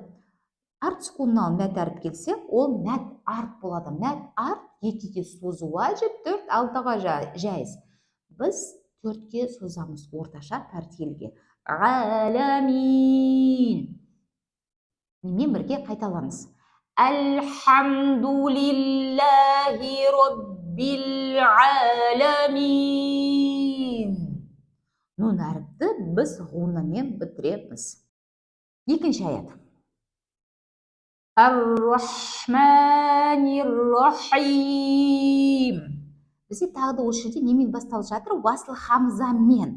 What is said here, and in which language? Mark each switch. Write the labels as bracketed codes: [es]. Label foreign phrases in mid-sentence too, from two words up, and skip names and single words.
[kk] Арт сукунның алдына мәт әріп келсе, ол мәт арт болады. Мәт арт екіге созу вәжіп, 4-6-ға жайыз. Біз 4-ке созамыз орташа тәртелге. Ғаламин. Мен бірге қайталаңыз. [ar] الحمد لله رب العالمين. [kk] Нун әріпті біз ғунамен бітіреміз. Екінші аят. [ar] الرحمن الرحيم. [kk] Бізде тағы да осы жерде немен басталып жатыр? Уасыл хамзамен.